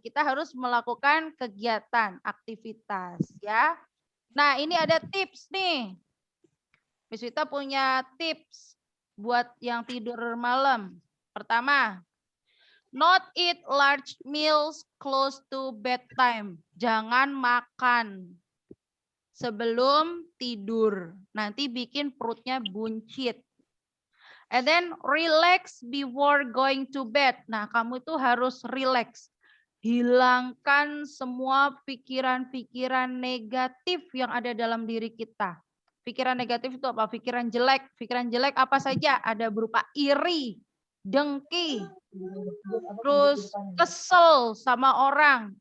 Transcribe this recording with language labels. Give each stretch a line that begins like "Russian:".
Indonesian: Kita harus melakukan kegiatan, aktivitas, ya. Nah, ini ada tips nih. Miss Wita punya tips buat yang tidur malam.
English: Pertama, not eat large meals close to bedtime.
Indonesian: Jangan makan sebelum tidur. Nanti bikin perutnya buncit.
English: And then relax before going to bed.
Indonesian: Nah, kamu itu harus relax. Hilangkan semua pikiran-pikiran negatif yang ada dalam diri kita. Pikiran negatif itu apa? Pikiran jelek. Pikiran jelek apa saja? Ada berupa iri, dengki, terus kesel sama orang.